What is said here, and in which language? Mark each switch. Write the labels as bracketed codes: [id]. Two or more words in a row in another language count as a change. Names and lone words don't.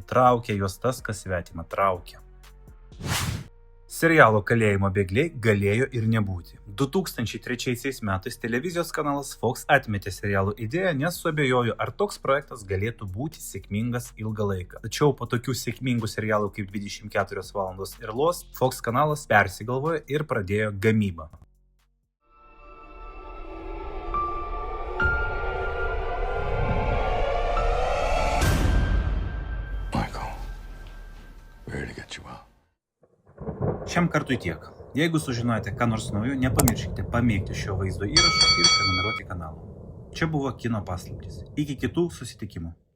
[lt] Traukia juos tas, kas svetima traukia. Serialo Kalėjimo bėgliai galėjo ir nebūti. 2003 metais televizijos kanalas Fox atmetė serialo idėją, nes suabejojo, ar toks projektas galėtų būti sėkmingas ilgą laiką. Tačiau po tokių sėkmingų serialų kaip 24 valandos ir Lost, Fox kanalas persigalvojo ir pradėjo gamybą. [en] Michael, we're here to get you out. [lt] Šiam kartui tiek. Jeigu sužinojote ką nors naujo, nepamirškite pamėgti šio vaizdo įrašo ir prenumeruoti kanalą. Čia buvo Kino paslaptys. Iki kitų susitikimų.